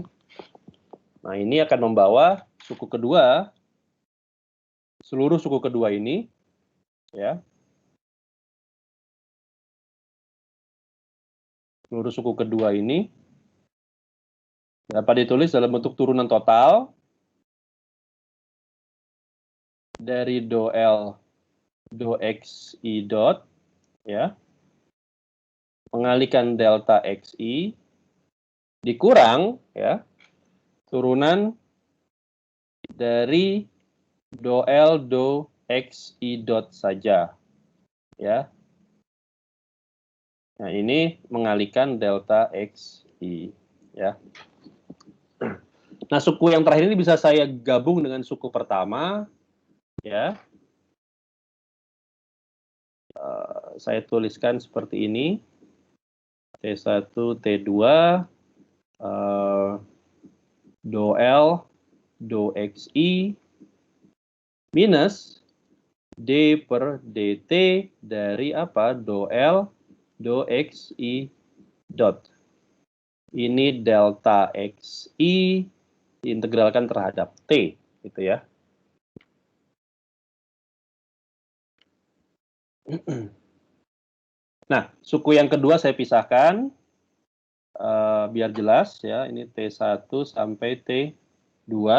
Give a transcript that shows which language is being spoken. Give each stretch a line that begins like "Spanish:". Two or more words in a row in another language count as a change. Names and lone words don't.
Indonesian: Nah ini akan membawa suku kedua, seluruh suku kedua ini, ya. Seluruh suku kedua ini dapat ditulis dalam bentuk turunan total dari do L do xi dot, ya, mengalihkan delta xi dikurang, ya, turunan dari do L do xi dot saja, ya. Nah ini mengalihkan delta xi, ya. Nah suku yang terakhir ini bisa saya gabung dengan suku pertama, ya. Saya tuliskan seperti ini, T1, T2, do L, do XI, minus D per DT dari apa? Do L, do XI dot. Ini delta XI diintegralkan terhadap T, gitu ya. Nah, suku yang kedua saya pisahkan, biar jelas ya, ini T1 sampai T2.